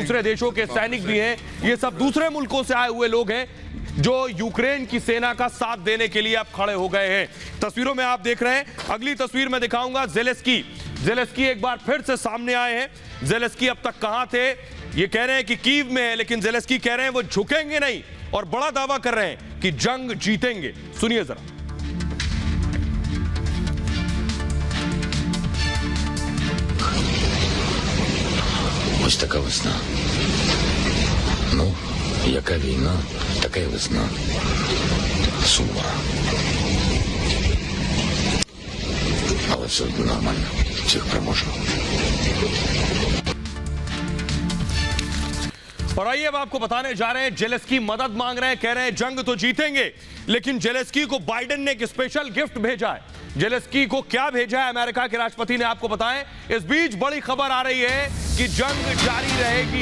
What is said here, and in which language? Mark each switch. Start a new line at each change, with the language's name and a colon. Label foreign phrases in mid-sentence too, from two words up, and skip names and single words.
Hindi: दूसरे देशों के सैनिक भी हैं, ये सब दूसरे मुल्कों से आए हुए लोग हैं जो यूक्रेन की सेना का साथ देने के लिए अब खड़े हो गए हैं। तस्वीरों में आप देख रहे हैं, अगली तस्वीर में दिखाऊंगा ज़ेलेंस्की एक बार फिर से सामने आए हैं। ज़ेलेंस्की अब तक कहां थे, ये कह रहे हैं कि कीव में है, लेकिन ज़ेलेंस्की कह रहे हैं वो झुकेंगे नहीं और बड़ा दावा कर रहे हैं कि जंग जीतेंगे। सुनिए जरा।
Ukrainian: Ось така весна. Ну, яка війна, така й весна. Сумна. Але все одно нормально. Всіх переможемо.
Hindi: और आइए अब आपको बताने जा रहे हैं, ज़ेलेंस्की मदद मांग रहे हैं, कह रहे हैं जंग तो जीतेंगे, लेकिन ज़ेलेंस्की को बाइडेन ने एक
English: special gift
Hindi: भेजा है। ज़ेलेंस्की को क्या भेजा है अमेरिका के राष्ट्रपति ने, आपको बताएं। इस बीच बड़ी खबर आ रही है कि जंग जारी रहेगी।